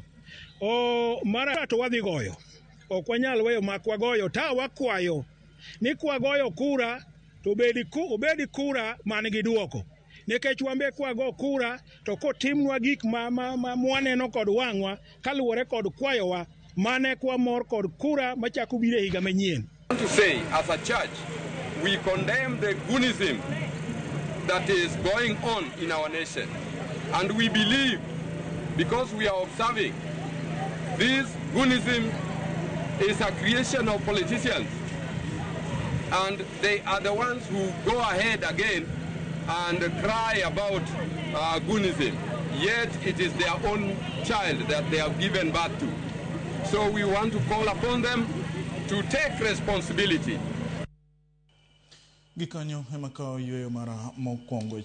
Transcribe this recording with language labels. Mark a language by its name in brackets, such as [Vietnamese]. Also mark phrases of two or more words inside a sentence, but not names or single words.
[Luo (Kenya and Tanzania)] Mara to wadhi goyo, ok wanyal weyo mak wagoyo, ta wakwayo ni kwagoyo kura to obedi kura man gi duoko, nikech wambe kwago kura to kotimnwa gik ma mwaneno kod wang'wa kaluwore kod kwayowa mane kwa mor kod kura machako biro higa manyien. [English] To say, as a church, we condemn the goonism that is going on in our nation, and we believe, because we are observing, this goonism is a creation of politicians, and they are the ones who go ahead again and cry about goonism, yet it is their own child that they have given birth to. So we want to call upon them to take responsibility. [Luo (Kenya and Tanzania)] Gikanyo ema kao yweyo mara mokwongo